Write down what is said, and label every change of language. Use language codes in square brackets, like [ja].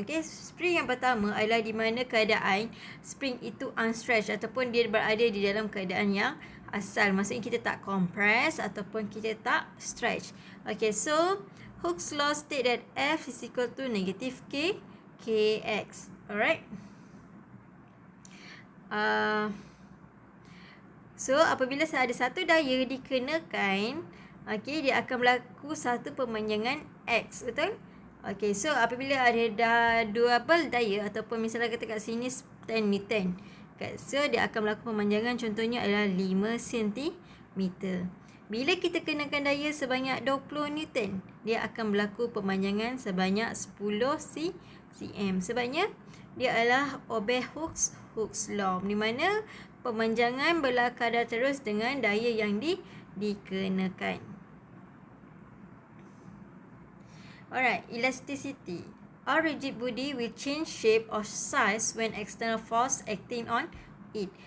[ms] Okay, spring yang pertama adalah di mana keadaan spring itu unstretched ataupun dia berada di dalam keadaan yang asal. Maksudnya kita tak compress ataupun kita tak stretch. [en] Okay, so Hooke's law state that F is equal to negative Kx. Alright. [ms] So apabila ada satu daya dikenakan, okay, dia akan berlaku satu pemanjangan X, betul? Okay, so apabila ada double daya ataupun misalnya kata kat sini 10 Newton, so dia akan berlaku pemanjangan contohnya adalah 5 cm. Bila kita kenakan daya sebanyak 20 Newton, dia akan berlaku pemanjangan sebanyak 10 cm. Sebabnya dia adalah [en] obey Hooke's law, [ms] di mana pemanjangan berlaku kadar terus dengan daya yang dikenakan. [en] Alright, elasticity. Our rigid body will change shape or size when external force acting on it.